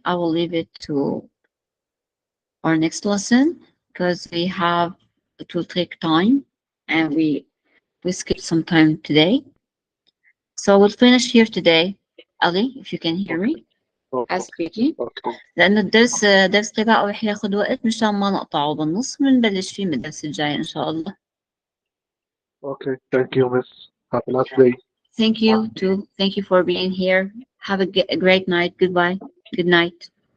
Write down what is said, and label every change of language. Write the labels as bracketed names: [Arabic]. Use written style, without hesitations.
[English] I will leave it to our next lesson because it will take time and we skipped some time today. So we'll finish here today. Ali, if you can hear me as speaking. Okay. [Arabic] لأن درس قراءة رح ياخد وقت مشان ما نقطعه بالنص بنبلش فيه من الدرس الجاي إن شاء الله. [English] Okay. Thank you, Miss. Have a nice day. Thank you too. Thank you for being here. Have a great night. Goodbye. Good night.